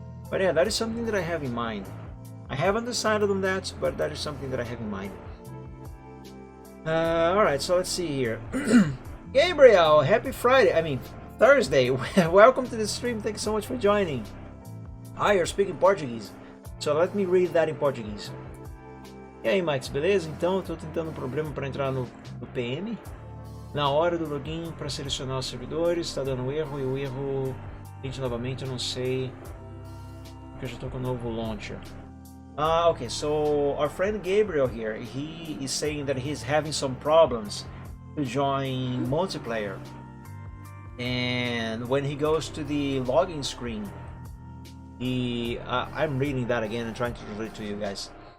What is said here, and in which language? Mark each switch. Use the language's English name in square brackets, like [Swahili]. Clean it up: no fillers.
[English] But yeah, that is something that I have in mind. I haven't decided on that, but that is something that I have in mind. Alright, so let's see here. Gabriel, happy Friday. I mean, Thursday. Welcome to the stream. Thank you so much for joining. Hi, you're speaking Portuguese. So let me read that in Portuguese. [Portuguese] E aí, Max, beleza? Então, eu tô tentando um problema para entrar no PM. Na hora do login, para selecionar os servidores, está dando erro e o erro... Tente novamente, eu não sei... Porque eu já tô com o novo launcher. [English] Okay, so our friend Gabriel here, he is saying that he's having some problems to join multiplayer. And when he goes to the login screen, I'm reading that again and trying to relate to you guys.